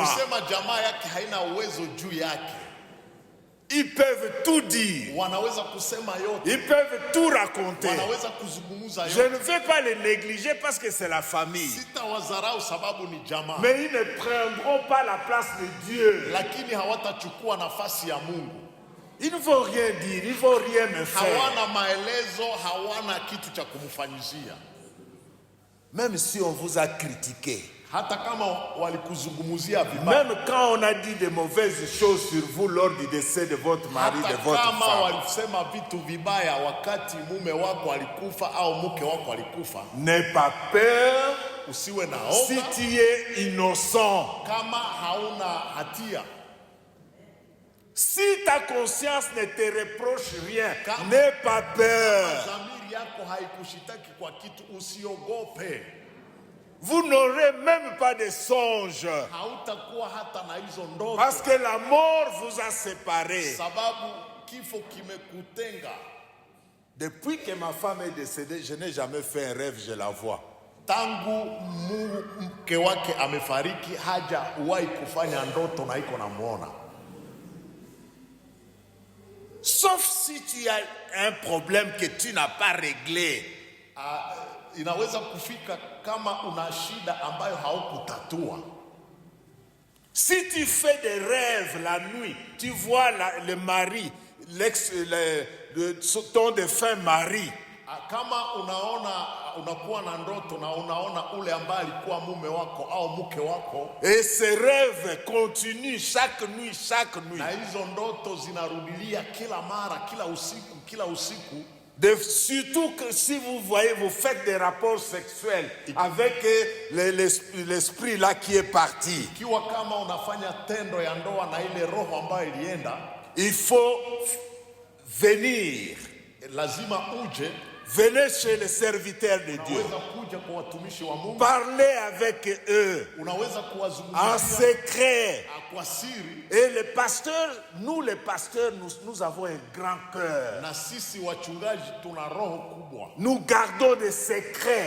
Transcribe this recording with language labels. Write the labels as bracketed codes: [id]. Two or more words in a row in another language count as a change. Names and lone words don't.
[sw] Nikusema jamaa yake haina uwezo juu yake. [fr] Ils peuvent tout dire. [sw] Wanaweza kusema yote. [fr] Ils peuvent tout raconter. [sw] Wanaweza kuzungumza yote. [fr] Je ne vais pas les négliger parce que c'est la famille. [sw] Sitawazarau sababu ni jamaa. [fr] Mais ils ne prendront pas la place de Dieu. [sw] Lakini hawatachukua nafasi ya Mungu. [fr] Ils ne vont rien dire, ils ne vont rien me faire. [sw] Hawana maelezo, hawana kitu cha kumfanyizia. [fr] Même si on vous a critiqué. [sw] Hata kama walikuzungumzia vibaya. [fr] Même quand on a dit de mauvaises choses sur vous lors du décès de votre mari, de votre femme. [sw] Hata kama walisema vitu vibaya wakati mume wako alikufa au mke wako alikufa. [fr] N'aie pas peur. [sw] Usiwe na hofu. [fr] Si tu es innocent. [sw] Kama hauna hatia. [fr] Si ta conscience ne te reproche rien, n'aie pas peur. [sw] Dhamiri yako haikushitaki kwa kitu, usiogope. [fr] Vous n'aurez même pas de songe. [sw] Hautakuwa hata na hizo ndoto. [fr] Parce que la mort vous a séparés. [sw] Sababu kifo kimekutenga. [fr] Depuis que ma femme est décédée, je n'ai jamais fait un rêve, je la vois. [sw] Tangu mke wake amefariki, hajawahi kufanya ndoto na iko namuona. [fr] Sauf si tu as un problème que tu n'as pas réglé. [sw] Inaweza kufika kama una shida ambayo haukutatua. [fr] Si tu fais des rêves la nuit, tu vois le mari, ton défunt mari. [sw] Kama unakuwa na ndoto na unaona ule ambaye alikuwa mume wako au mke wako. [fr] Et ces rêves continuent chaque nuit. [sw] Na hizo ndoto zinarudilia kila mara, kila usiku. [fr] Surtout que si vous voyez, vous faites des rapports sexuels avec l'esprit là qui est parti. [sw] Kiwa kama unafanya tendo ya ndoa na ile roho ambayo ilienda. [fr] Il faut venir. [sw] Lazima uje. [fr] Venez chez les serviteurs de Dieu. Parlez avec eux en secret. Et les pasteurs, nous les pasteurs, nous avons un grand cœur. Nous gardons des secrets.